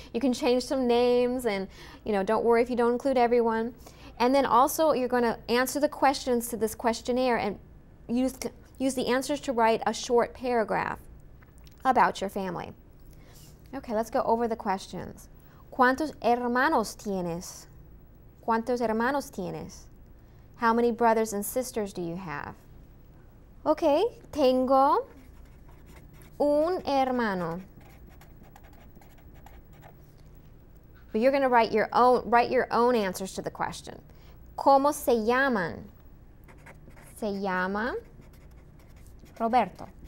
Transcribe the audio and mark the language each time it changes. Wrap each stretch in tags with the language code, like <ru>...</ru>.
<en>You can change some names, and don't worry if you don't include everyone. And then also you're going to answer the questions to this questionnaire and use the answers to write a short paragraph about your family. Okay, let's go over the questions.</en> <es>¿Cuántos hermanos tienes? ¿Cuántos hermanos tienes?</es> <en>How many brothers and sisters do you have? Okay,</en> <es>tengo un hermano.</es> <en>But you're going to write your own answers to the question.</en> <es>¿Cómo se llaman? Se llama Roberto.</es>